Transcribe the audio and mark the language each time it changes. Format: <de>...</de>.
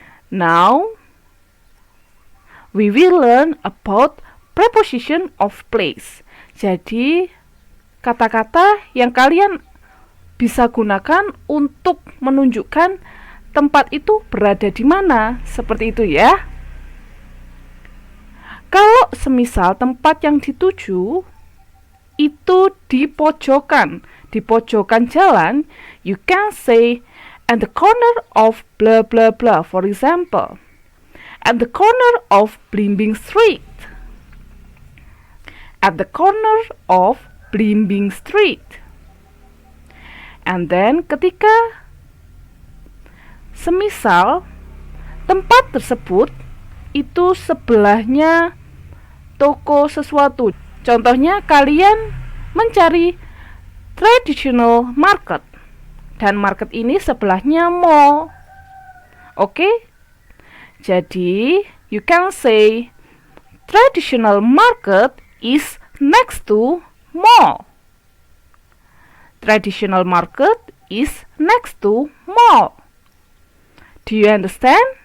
<en>Now we will learn about preposition of place.</en> <id>Jadi kata-kata yang kalian bisa gunakan untuk menunjukkan tempat itu berada di mana, seperti itu ya. Kalau semisal tempat yang dituju itu di pojokan jalan,</id> <en>you can say at the corner of blah blah blah. For example, at the corner of Blimbing Street. at the corner of Blimbing Street. And then</en> <id>ketika semisal tempat tersebut itu sebelahnya toko sesuatu. Contohnya kalian mencari traditional market dan market ini sebelahnya mall. Oke?</id> <en>Jadi you can say traditional market is next to mall. Traditional market is next to mall. Do you understand?</en>